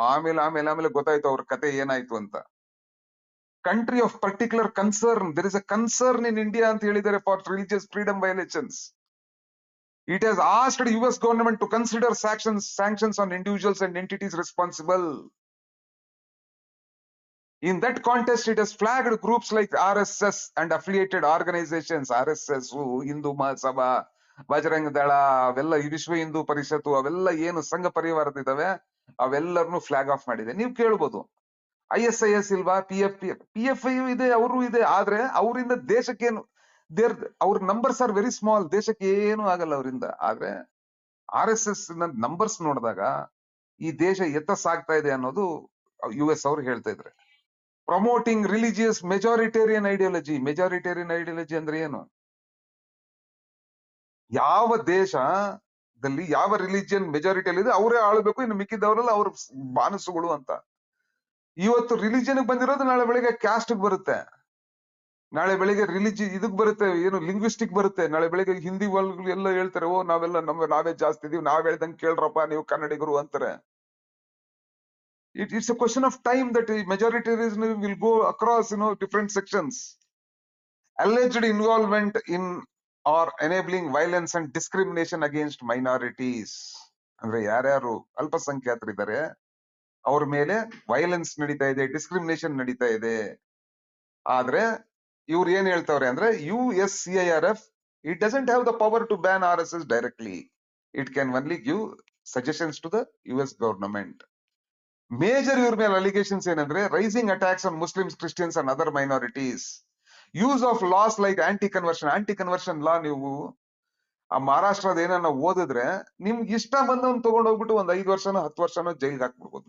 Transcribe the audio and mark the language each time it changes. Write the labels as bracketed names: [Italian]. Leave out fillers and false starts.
[Kannada] ಆಮೇಲೆ ಗೊತ್ತಾಯ್ತು ಅವ್ರ ಕತೆ ಏನಾಯ್ತು ಅಂತ. Country of particular concern, [English] there is a concern in India [Kannada] ಅಂತ ಹೇಳಿದ್ದಾರೆ [English] For religious freedom violations. It has asked US government to consider sanctions on individuals and entities responsible. In that context, it has flagged groups like RSS and affiliated organizations, RSS, [Kannada] Hindu Mahasabha, Bajrang Dal, ಅವೆಲ್ಲ ಈ ವಿಶ್ವ ಹಿಂದೂ ಪರಿಷತ್ತು, ಅವೆಲ್ಲ ಏನು ಸಂಘ ಪರಿವಾರದಿದಾವೆ ಅವೆಲ್ಲರನ್ನು flag of ಮಾಡಿದೆ. ನೀವು ಕೇಳ್ಬೋದು, ISIS ಇಲ್ವಾ, PFI ಇದೆ, ಅವರು ಇದೆ, ಆದ್ರೆ ಅವರಿಂದ ದೇಶಕ್ಕೇನು, ದೇರ್ ಅವ್ರ [English] numbers are very small, [Kannada] ದೇಶಕ್ಕೆ ಏನು ಆಗಲ್ಲ ಅವರಿಂದ. ಆದ್ರೆ RSS ನ ನಂಬರ್ಸ್ ನೋಡಿದಾಗ ಈ ದೇಶ ಎತ್ತ ಸಾಗ್ತಾ ಇದೆ ಅನ್ನೋದು US ಅವರು ಹೇಳ್ತಾ ಇದ್ರೆ. [English] promoting religious majoritarian ideology [Kannada] ಅಂದ್ರೆ ಏನು? ಯಾವ ದೇಶದಲ್ಲಿ ಯಾವ ರಿಲಿಜಿಯನ್ ಮೆಜಾರಿಟಿಯಲ್ಲಿ ಇದೆ ಅವರೇ ಆಳ್ಬೇಕು, ಇನ್ನು ಮಿಕ್ಕಿದವರೆಲ್ಲ ಅವ್ರ ಬಾನಸುಗಳು ಅಂತ. ಇವತ್ತು ರಿಲಿಜಿಯನ್ ಬಂದಿರೋದು ನಾಳೆ ಬೆಳಿಗ್ಗೆ ಕ್ಯಾಸ್ಟ್ ಬರುತ್ತೆ, ನಾಳೆ ಬೆಳಿಗ್ಗೆ ಇದಕ್ ಬರುತ್ತೆ, ಏನು ಲಿಂಗ್ವಿಸ್ಟಿಕ್ ಬರುತ್ತೆ, ನಾಳೆ ಬೆಳಿಗ್ಗೆ ಹಿಂದಿ ವರ್ಗ ಎಲ್ಲ ಹೇಳ್ತಾರೆ, ಓ ನಾವೆಲ್ಲ ನಾವೇ ಜಾಸ್ತಿ ಇದೀವಿ, ನಾವ್ ಹೇಳ್ದಂಗೆ ಕೇಳ್ರಪ್ಪ ನೀವು ಕನ್ನಡಿಗರು ಅಂತಾರೆ. [English] It's a question of time that majoritarianism will go across, different sections. Alleged involvement in or enabling violence and discrimination against minorities. [Kannada] ಅಂದ್ರೆ ಯಾರ್ಯಾರು ಅಲ್ಪಸಂಖ್ಯಾತರಿದ್ದಾರೆ ಅವ್ರ ಮೇಲೆ ವೈಲೆನ್ಸ್ ನಡೀತಾ ಇದೆ, ಡಿಸ್ಕ್ರಿಮಿನೇಷನ್ ನಡೀತಾ ಇದೆ. ಆದ್ರೆ ಇವ್ರು ಏನ್ ಹೇಳ್ತಾವ್ರೆ ಅಂದ್ರೆ, USCIRF, [English] it doesn't have the power to ban RSS directly. It can only give suggestions to the US government. Major [Kannada] ಇವ್ರ ಮೇಲೆ ಅಲಿಗೇಷನ್ಸ್ ಏನಂದ್ರೆ, [English] Rising attacks on Muslims, Christians and other minorities, use of laws like anti conversion law. [Kannada] ನೀವು ಆ ಮಹಾರಾಷ್ಟ್ರದ ಏನನ್ನ ಓದಿದ್ರೆ ನಿಮ್ಗೆ ಇಷ್ಟ ಬಂದವನ್ ತಗೊಂಡ್ ಹೋಗ್ಬಿಟ್ಟು ಒಂದ್ 5 ವರ್ಷನೋ 10 ವರ್ಷನೋ ಜೈಲ್ಗೆ ಹಾಕ್ಬಿಡ್ಬೋದು.